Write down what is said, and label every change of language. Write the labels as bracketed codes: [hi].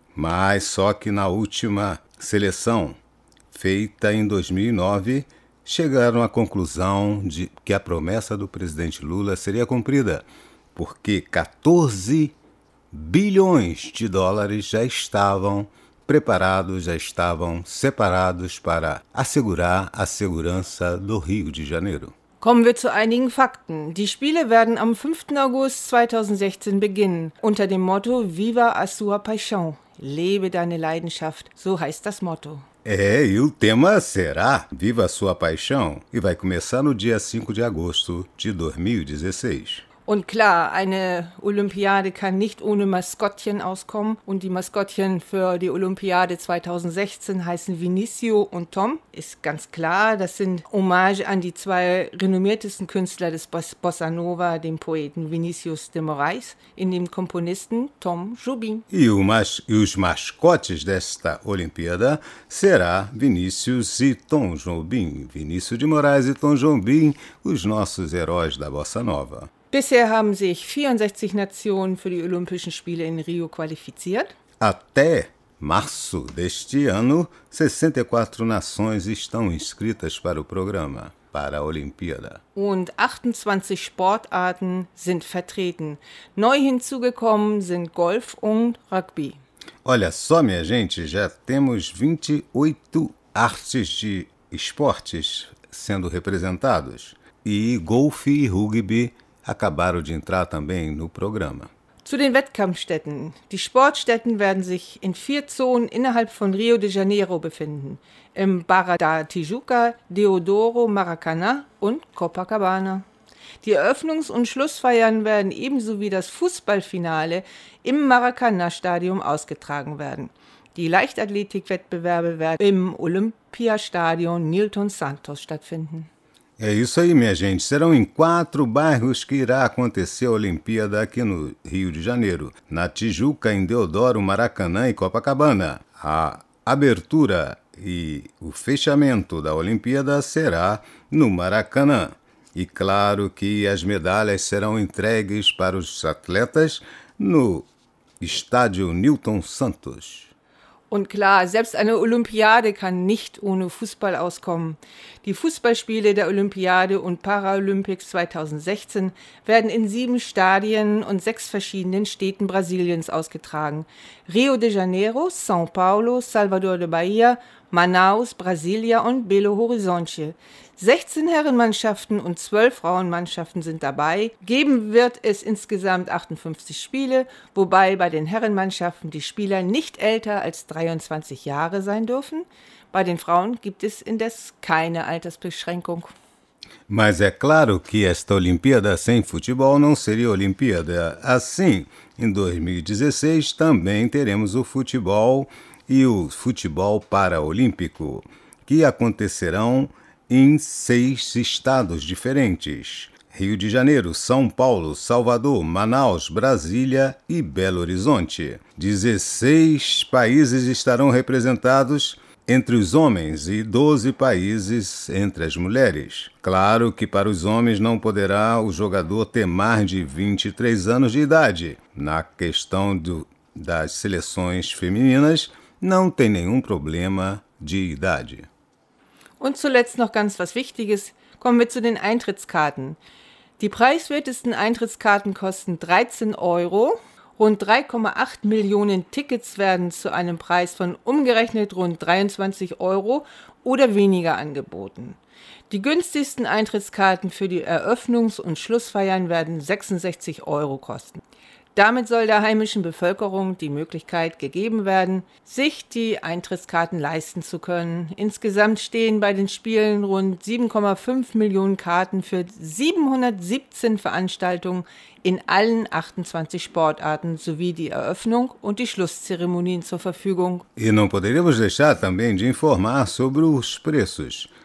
[pt] Mas só que na última seleção, feita em 2009, chegaram à conclusão de que a promessa do presidente Lula seria cumprida, porque 14 bilhões de dólares já estavam preparados, já estavam separados para assegurar a segurança do Rio de Janeiro. [de] Kommen wir zu einigen Fakten. Die Spiele werden am 5. August 2016 beginnen, unter dem Motto [pt] Viva a sua paixão. [de] Lebe deine Leidenschaft, so heißt das Motto. [pt] É, e o tema será Viva a sua paixão e vai começar no dia 5 de agosto de 2016. [de] Und klar, eine Olympiade kann nicht ohne Maskottchen auskommen. Und die Maskottchen für die Olympiade 2016 heißen Vinicio und Tom. Ist ganz klar, das sind Hommage an die zwei renommiertesten Künstler des Bossa Nova, dem Poeten Vinicius de Moraes, und dem Komponisten Tom Jobim. [pt] E os mascotes desta Olimpíada será Vinicius e Tom Jobim. Vinicius de Moraes e Tom Jobim, os nossos heróis da Bossa Nova. [de] Bisher haben sich 64 Nationen für die Olympischen Spiele in Rio qualifiziert. [pt] Até março deste ano, 64 Nações estão inscritas para o programa, para a Olimpíada. [de] Und 28 Sportarten sind vertreten. Neu hinzugekommen sind Golf und Rugby. [pt] Olha só, minha gente, já temos 28 artes de esportes sendo representados. E golfe e rugby acabaram de entrar também no programa. [de] Zu den Wettkampfstätten. Die Sportstätten werden sich in vier Zonen innerhalb von Rio de Janeiro befinden. Im Barra da Tijuca, Deodoro, Maracanã und Copacabana. Die Eröffnungs- und Schlussfeiern werden ebenso wie das Fußballfinale im Maracanã-Stadion ausgetragen werden. Die Leichtathletik-Wettbewerbe werden im Olympiastadion Nilton Santos stattfinden. [pt] É isso aí, minha gente. Serão em quatro bairros que irá acontecer a Olimpíada aqui no Rio de Janeiro. Na Tijuca, em Deodoro, Maracanã e Copacabana. A abertura e o fechamento da Olimpíada será no Maracanã. E claro que as medalhas serão entregues para os atletas no estádio Nilton Santos. [de] Und klar, selbst eine Olympiade kann nicht ohne Fußball auskommen. Die Fußballspiele der Olympiade und Paralympics 2016 werden in 7 Stadien und 6 verschiedenen Städten Brasiliens ausgetragen. Rio de Janeiro, São Paulo, Salvador de Bahia, Manaus, Brasília und Belo Horizonte. 16 Herrenmannschaften und 12 Frauenmannschaften sind dabei. Geben wird es insgesamt 58 Spiele, wobei bei den Herrenmannschaften die Spieler nicht älter als 23 Jahre sein dürfen. Bei den Frauen gibt es indes keine Altersbeschränkung. [pt] Mas é claro que esta Olimpíada sem futebol não seria Olimpíada. Assim, em 2016 também teremos o futebol e o futebol paraolímpico, que acontecerão em 6 estados diferentes: Rio de Janeiro, São Paulo, Salvador, Manaus, Brasília e Belo Horizonte. 16 países estarão representados entre os homens e 12 países entre as mulheres. Claro que para os homens não poderá o jogador ter mais de 23 anos de idade. Na questão das seleções femininas, não tem nenhum problema de idade. [de] Und zuletzt noch ganz was Wichtiges, kommen wir zu den Eintrittskarten. Die preiswertesten Eintrittskarten kosten 13 Euro. Rund 3,8 Millionen Tickets werden zu einem Preis von umgerechnet rund 23 Euro oder weniger angeboten. Die günstigsten Eintrittskarten für die Eröffnungs- und Schlussfeiern werden 66 Euro kosten. Damit soll der heimischen Bevölkerung die Möglichkeit gegeben werden, sich die Eintrittskarten leisten zu können. Insgesamt stehen bei den Spielen rund 7,5 Millionen Karten für 717 Veranstaltungen in allen 28 Sportarten sowie die Eröffnung und die Schlusszeremonien zur Verfügung. [pt] E não poderíamos deixar também de informar sobre os preços.